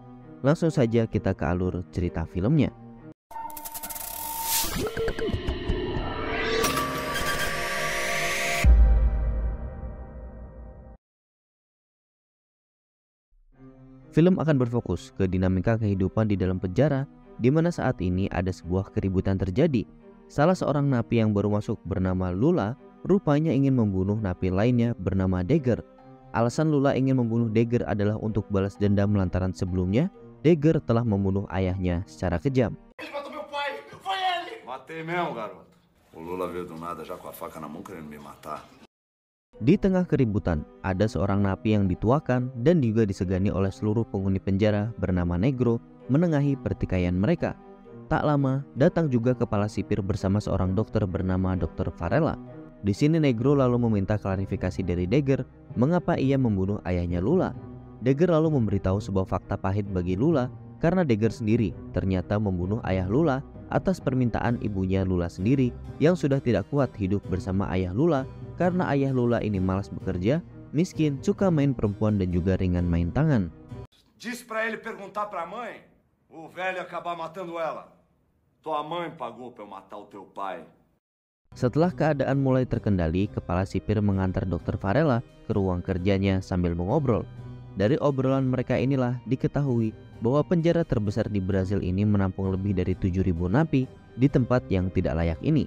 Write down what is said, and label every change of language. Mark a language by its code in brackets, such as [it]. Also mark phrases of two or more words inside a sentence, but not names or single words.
[id] Langsung saja kita ke alur cerita filmnya. Film akan berfokus ke dinamika kehidupan di dalam penjara, di mana saat ini ada sebuah keributan terjadi. Salah seorang napi yang baru masuk bernama Lula rupanya ingin membunuh napi lainnya bernama Dagger. Alasan Lula ingin membunuh Dagger adalah untuk balas dendam lantaran sebelumnya Dagger telah membunuh ayahnya secara kejam. [pt] Matei mesmo, garoto. O Lula veio do nada já com a faca na mão querendo me matar. [id] Di tengah keributan, ada seorang napi yang dituakan dan juga disegani oleh seluruh penghuni penjara bernama Negro menengahi pertikaian mereka. Tak lama, datang juga kepala sipir bersama seorang dokter bernama Dr. Varela. Di sini Negro lalu meminta klarifikasi dari Dagger mengapa ia membunuh ayahnya Lula. Dagger lalu memberitahu sebuah fakta pahit bagi Lula karena Dagger sendiri ternyata membunuh ayah Lula atas permintaan ibunya Lula sendiri yang sudah tidak kuat hidup bersama ayah Lula karena ayah Lula ini malas bekerja, miskin, suka main perempuan dan juga ringan main tangan. [pt] Disse pra ele perguntar pra mãe, o velho acabar matando ela. Tua mãe pagou pra eu matar o teu pai. [id] Setelah keadaan mulai terkendali, kepala sipir mengantar Dr. Varela ke ruang kerjanya sambil mengobrol. Dari obrolan mereka inilah diketahui bahwa penjara terbesar di Brazil ini menampung lebih dari 7.000 napi di tempat yang tidak layak ini.